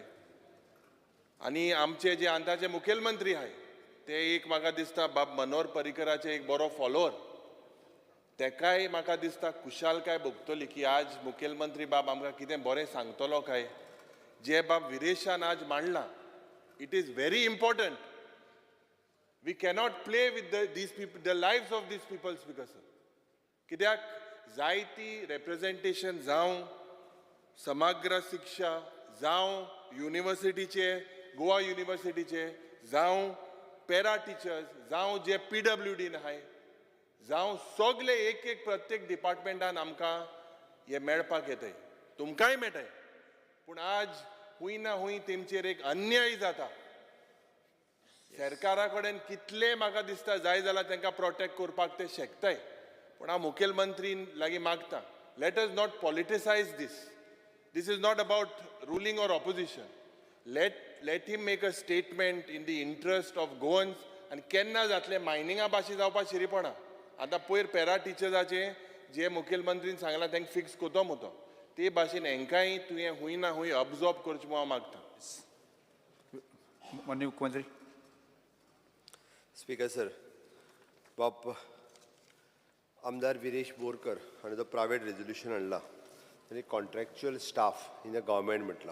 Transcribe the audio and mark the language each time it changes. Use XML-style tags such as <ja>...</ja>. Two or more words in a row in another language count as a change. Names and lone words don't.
<kok>आनी आमचे जे आतांचे मुखेलमंत्री आहाय ते एक म्हाका दिसता बाब मनोहर पर्रीकराचे एक बरो फॉलोवर. तेकाय म्हाका दिसता खुशालकाय भोगतली की आज मुखेलमंत्री बाब आमकां कितें बरें सांगतलो काय. जे बाब विरेशान आज मांडलां,</kok> <en>it is very important. we cannot play with these people, the lives of these people speaker sir.</en> <kok>कित्याक जायती रेप्रेझेंटेशन जावं समग्र शिक्षा, जावं युनिवर्सिटीचे, गोवा युनिवर्सिटीचे, जावं</kok> <en>para teachers,</en> <kok>जावं जे PWDन आहाय, जावं सगळे एक एक प्रत्येक डिपार्टमेंटान आमकां हे मेळपाक येताय. तुमकांय मेळटाय. पूण आज हूंय ना हूंय तेमचेर एक अन्याय जाता. सरकारा कडेन कितले म्हाका दिसता जाय जाल्यार तांकां प्रोटेक्ट करपाक ते शकताय. पूण हांव मुखेलमंत्री लागीं मागतां,</kok> <en>let us not politicise this. This is not about ruling or opposition. Let him make a statement in the interest of Goans.</en> <kok>And केन्ना जातले मायनिंगा भाशी जावपा शिरीपणा. आतां पयर पॅरा टिचर्साचे जे मुखेलमंत्रीन सांगलां तांकां फिक्स कोतो मुतो ते भाशेन हेंकांय तुवें हूंय ना हूंय ऑब्जॉर्व करचें हांव मागतां.</kok> <mr>माननीय मुख्यमंत्री.</mr> <kok>स्पीकर सर, बाप आमदार विरेश बोरकर हाणें जो</kok> <en>private resolution</en> <kok>हाडला आणि</kok> <en>contractual staff in the government</en> <kok>म्हटला.</kok>